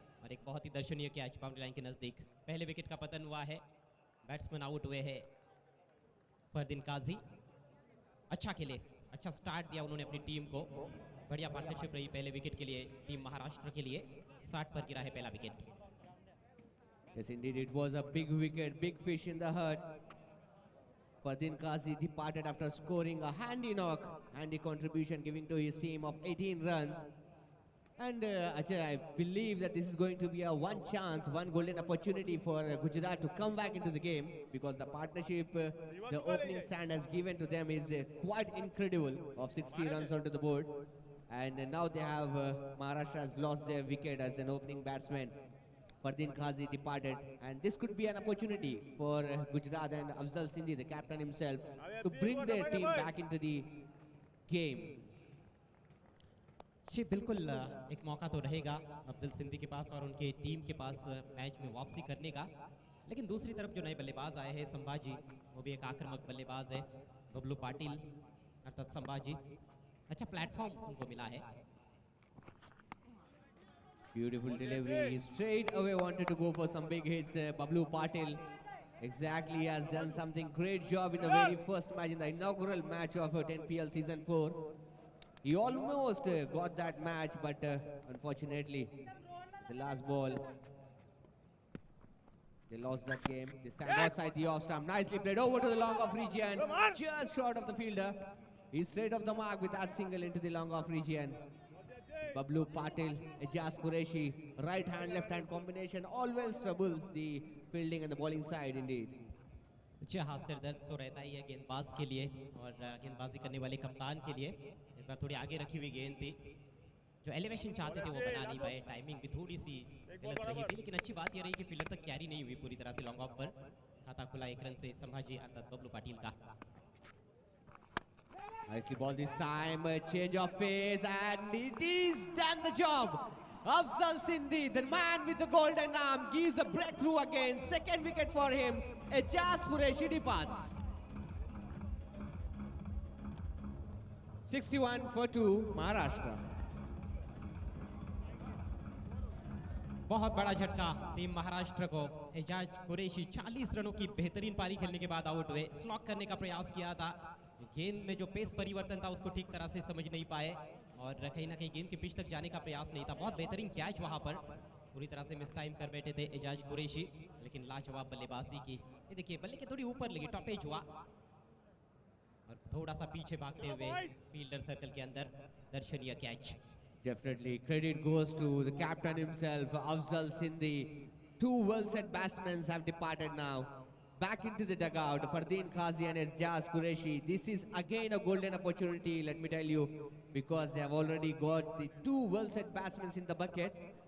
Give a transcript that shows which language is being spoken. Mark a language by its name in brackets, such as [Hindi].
[Hindi] और एक बहुत ही दर्शनीय कैच बाउंड्री लाइन के नजदीक। पहले विकेट का पतन हुआ है, बैट्समैन आउट हुए हैं फरदीन काजी। अच्छा खेले, अच्छा स्टार्ट दिया उन्होंने अपनी टीम को। बढ़िया पार्टनरशिप रही पहले विकेट के लिए टीम महाराष्ट्र के लिए। 60 पर गिरा है पहला wicket. [English] Yes, indeed, it was a big wicket, big fish in the herd. Fardeen Kazi departed after scoring a handy knock, handy contribution giving to his team of 18 runs. And Ajay, I believe that this is going to be a one chance, one golden opportunity for Gujarat to come back into the game, because the partnership the opening stand has given to them is quite incredible, of 60 runs onto the board. And now they have Maharashtra has lost their wicket as an opening batsman. Fardeen Kazi departed, and this could be an opportunity for Gujarat and Afzal Sindhi, the captain himself, to bring their team back into the game. [Hindi] जी बिल्कुल, एक मौका तो रहेगा अफजल सिंधी के पास और उनके team के पास match में वापसी करने का। लेकिन दूसरी तरफ जो नए बल्लेबाज आए हैं संभाजी, वो भी एक आक्रामक बल्लेबाज है। बबलू पाटिल अर्थात संभाजी, अच्छा प्लेटफॉर्म उनको मिला है। [English] Beautiful delivery. He straight away wanted to go for some big hits. Bablu Patil exactly has done something great job in the very first match, in the inaugural match of 10PL season 4. He almost got that match, but unfortunately, the last ball, they lost that game. This time outside the off stump. Nicely played over to the long off region. Just short of the fielder. He's straight off the mark with that single into the long off region. Bablu Patil, Ejaz Qureshi, right hand, left hand combination always troubles the fielding and the bowling side indeed. [Hindi] अच्छा, हाथ सिर दर्द तो रहता ही है गेंदबाज के लिए और गेंदबाजी करने वाले कप्तान के लिए। इस बार थोड़ी आगे रखी हुई गेंद थी, जो एलिवेशन चाहते थे वो बना नहीं पाए। टाइमिंग भी थोड़ी सी गलत रही थी, लेकिन अच्छी बात ये रही कि फील्डर तक कैरी नहीं हुई पूरी तरह से लॉन्ग ऑफ पर। खाता खुला 1 रन से संभाजी अर्थात बबलू पाटिल का। [English] Nicely ball this time, a change of pace, and it is done the job. Afzal Sindhi, the man with the golden arm, gives a breakthrough again. Second wicket for him. Ejaz Qureshi departs. 61 for 2, Maharashtra. [Hindi] बहुत बड़ा झटका team Maharashtra को। एजाज कुरैशी 40 रनों की बेहतरीन पारी खेलने के बाद आउट हुए। स्लॉक करने का प्रयास किया था, गेंद में जो पेस परिवर्तन था उसको ठीक तरह से समझ नहीं पाए और कहीं ना कहीं गेंद के पिच तक जाने का प्रयास नहीं था। बहुत बेहतरीन कैच वहां पर पूरी तरह से मिस टाइम कर बैठे थे एजाज कुरैशी, लेकिन लाजवाब बल्लेबाजी की। ये देखिए बल्ले के थोड़ी ऊपर लगी, टॉपेज हुआ और थोड़ा सा पीछे भागते हुए फील्डर सर्कल के अंदर दर्शनीय catch. [English] Definitely, credit goes to the captain himself, Afzal Sindhi. Two well-set batsmen have departed now. Back into the dugout, Fardeen Qazi and Ejaz Qureshi. This is again a golden opportunity, let me tell you, because they have already got the two well-set batsmen in the bucket.